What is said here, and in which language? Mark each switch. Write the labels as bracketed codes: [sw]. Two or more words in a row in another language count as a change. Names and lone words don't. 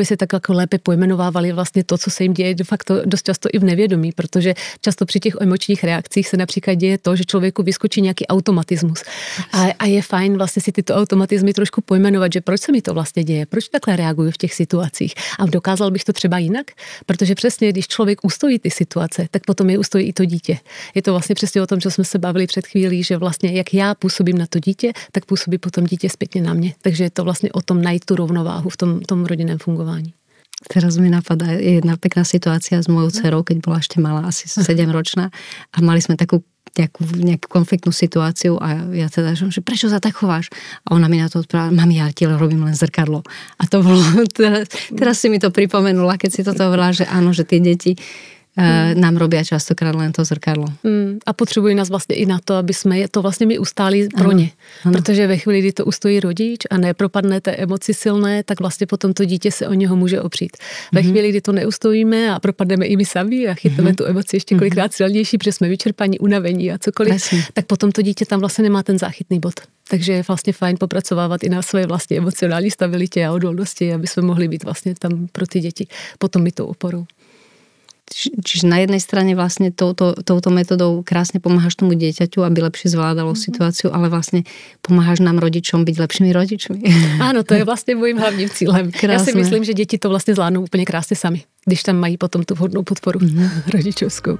[cs] se tak jako lépe pojmenovávali vlastně to, co se jim děje de facto dost často i v nevědomí, protože často při těch emočních reakcích se například děje to, že člověku vyskočí nějaký automatismus a je fajn vlastně si tyto automatizmy trošku pojmenovat, že proč se mi to vlastně děje, proč takhle reaguju v těch situacích a dokázal bych to třeba jinak, protože přesně když člověk ustojí ty situace, tak potom je ustojí i to dítě. Je to vlastně přesně o tom, co jsme se bavili před chvílí, že vlastně jak já působím na to dítě, tak působí potom dítě zpětně na mě. Takže je to vlastně o tom najít tu rovnováhu v tom rodinném fungování. [sk] Teraz mi napadá jedna pekná situácia s mojou dcerou, keď bola ešte malá, asi 7-ročná a mali sme takú nejakú konfliktnú situáciu a ja teda, že prečo sa tak chováš? A ona mi na to odprávala, mami, ja ti robím len zrkadlo. A to bolo, teraz si mi to pripomenula, keď si toto hovorila, že áno, že tie deti nám robia častokrát len to zrkadlo. [cs] A potřebují nás vlastně i na to, aby jsme to vlastně my ustáli pro ně. Ano. Protože ve chvíli, kdy to ustojí rodič a nepropadne té emoci silné, tak vlastně potom to dítě se o něho může opřít. Ve chvíli, kdy to neustojíme a propadneme i my sami a chytáme tu emoci ještě kolikrát silnější, protože jsme vyčerpaní, unavení a cokoliv, tak potom to dítě tam vlastně nemá ten záchytný bod. Takže je vlastně fajn popracovávat i na své vlastní emocionální stabilitě a odolnosti, aby jsme mohli být vlastně tam pro ty děti potom i tou oporou. [sk] Čiže na jednej strane vlastne touto metodou krásne pomáhaš tomu dieťaťu, aby lepšie zvládalo situáciu, ale vlastne pomáhaš nám rodičom byť lepšími rodičmi. Áno, to je vlastne môjim [cs] hlavním cílem. [sk] Krásne. Ja si myslím, že deti to vlastne zvládnou úplne krásne sami, [cs] když tam mají potom [sk] tú vhodnú podporu rodičovskou.